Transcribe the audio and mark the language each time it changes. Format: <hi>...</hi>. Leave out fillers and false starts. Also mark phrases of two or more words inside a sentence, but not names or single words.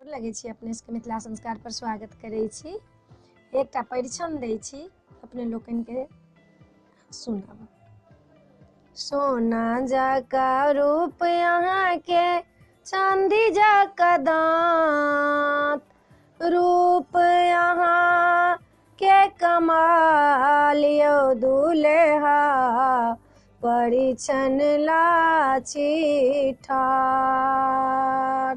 <mai>लगे छी अपने सबके मिथिला संस्कार पर स्वागत करै छी। एकटा परिछन दै छी अपने लोकनि के सुनब। सोना जका रूप यहाँ के चांदी जका दांत, रूप यहाँ के कमाल यौ दुल्हा परिछन लाछी ठाढ़।</mai>